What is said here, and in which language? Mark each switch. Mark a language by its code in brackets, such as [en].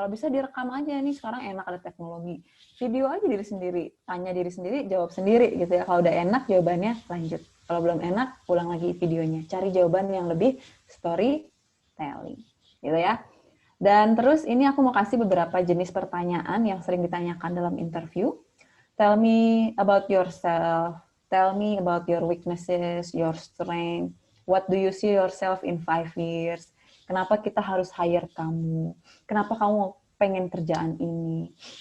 [id] Kalau bisa direkam aja nih, sekarang enak ada teknologi. Video aja diri sendiri, tanya diri sendiri, jawab sendiri gitu ya. Kalau udah enak jawabannya lanjut. Kalau belum enak, ulang lagi videonya. Cari jawaban yang lebih storytelling. Gitu ya. Dan terus ini aku mau kasih beberapa jenis pertanyaan yang sering ditanyakan dalam interview. [en] Tell me about yourself. Tell me about your weaknesses, your strength. What do you see yourself in 5 years? [id] Kenapa kita harus hire kamu? Kenapa kamu pengen kerjaan ini?